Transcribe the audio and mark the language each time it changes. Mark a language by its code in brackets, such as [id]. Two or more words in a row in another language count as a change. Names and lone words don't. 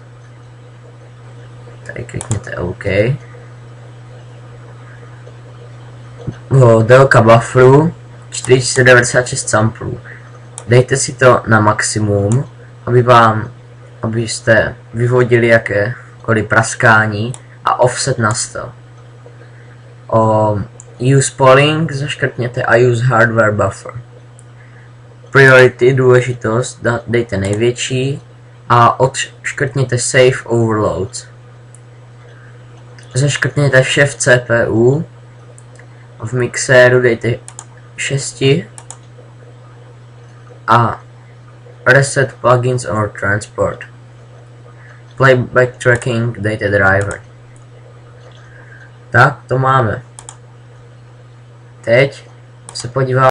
[cs] Tady klikněte OK. Délka bufferu 4096 samplů. Dejte si to na maximum, abyste vyvodili jakékoliv praskání, a offset na 100. [en] Use polling [cs] zaškrtněte a [en] use hardware buffer. [cs] Priority, důležitost, dejte největší a odškrtněte [en] save overloads. [cs] Zaškrtněte vše v CPU. V mixéru dejte 6 a [en] reset plugins or transport. Playback tracking [cs] dejte driver. Tak to máme. Teď se podíváme